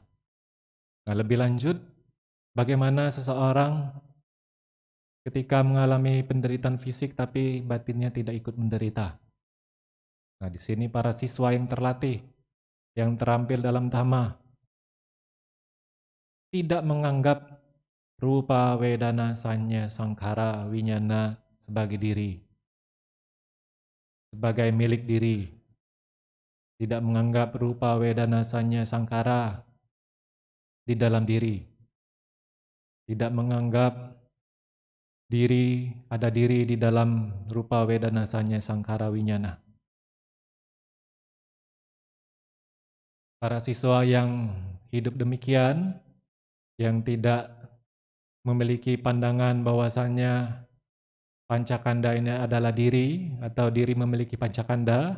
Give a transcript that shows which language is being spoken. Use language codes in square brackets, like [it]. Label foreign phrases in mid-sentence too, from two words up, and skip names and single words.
[id] Nah, lebih lanjut, bagaimana seseorang ketika mengalami penderitaan fisik tapi batinnya tidak ikut menderita. Nah, di sini para siswa yang terlatih, yang terampil dalam dhamma, tidak menganggap [pi] rupa, vedana, sanya, sangkara, winyana [id] sebagai diri, sebagai milik diri. Tidak menganggap [pi] rupa, vedana, sanya, [id] sangkara di dalam diri. Tidak menganggap ada diri di dalam [pi] rupa, vedana, sanya, sangkara, winyana. [id] Para siswa yang hidup demikian, yang tidak memiliki pandangan bahwasannya pancakanda ini adalah diri atau diri memiliki pancakanda.